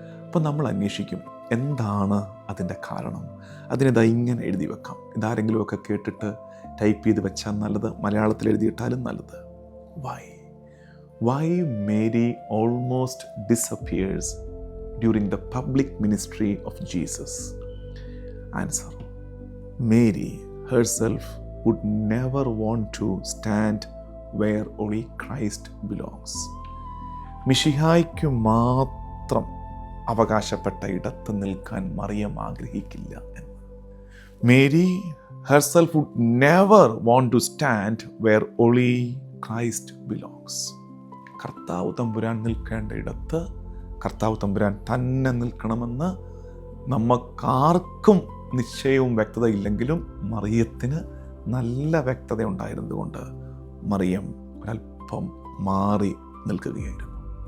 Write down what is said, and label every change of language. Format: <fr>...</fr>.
<ml>അപ്പം നമ്മൾ അന്വേഷിക്കും, എന്താണ് അതിൻ്റെ കാരണം? അതിനിതാ ഇങ്ങനെ എഴുതി വെക്കാം, ഇതാരെങ്കിലുമൊക്കെ കേട്ടിട്ട് ടൈപ്പ് ചെയ്ത് വെച്ചാൽ നല്ലത്, മലയാളത്തിൽ എഴുതിയിട്ടാലും നല്ലത്.</ml> <en>Why Mary almost disappears during the public ministry of Jesus? Answer: Mary herself would never want to stand where only Christ belongs.</en> <ml>മിശിഹായ്ക്ക് മാത്രം അവകാശപ്പെട്ട ഇടത്ത് നിൽക്കാൻ മറിയം ആഗ്രഹിക്കില്ല എന്ന്.</ml> <en>Mary herself would never want to stand where only Christ belongs.</en> <ml>കർത്താവ് തമ്പുരാൻ നിൽക്കേണ്ട ഇടത്ത് കർത്താവ് തമ്പുരാൻ തന്നെ നിൽക്കണമെന്ന് നമുക്കാർക്കും നിശ്ചയവും വ്യക്തതയില്ലെങ്കിലും മറിയത്തിന് നല്ല വ്യക്തത ഉണ്ടായിരുന്നതുകൊണ്ട് മറിയം ഒരല്പം മാറി നിൽക്കുകയായിരുന്നു.</ml>